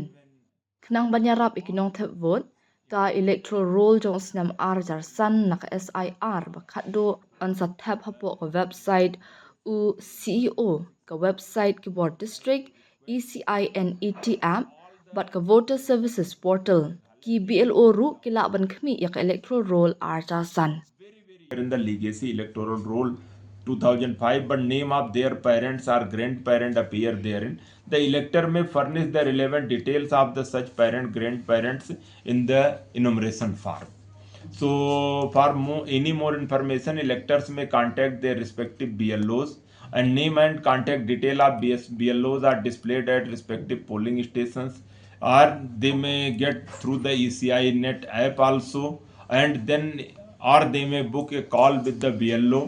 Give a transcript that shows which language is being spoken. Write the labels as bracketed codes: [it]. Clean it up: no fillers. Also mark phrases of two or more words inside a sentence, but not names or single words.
[kha] Kenang banyarap ikinong thep vote ka [en] electoral roll [kha] jong snam arjar san nak SIR bakat do on sa tab hapo ko website u CEO ka website ki board district ECINET app bat ka [en] voter services portal [kha] ki BLO ru kila ban khmi ya ka [en] electoral roll [kha] arjar san [en] in the legacy electoral roll 2005, but name of their parents or grandparent appear therein. The elector may furnish the relevant details of the such parent grandparents in the enumeration form. So for any more information, electors may contact their respective BLOs, and name and contact detail of BLOs are displayed at respective polling stations, or they may get through the ECI net app also, and then or they may book a call with the BLO.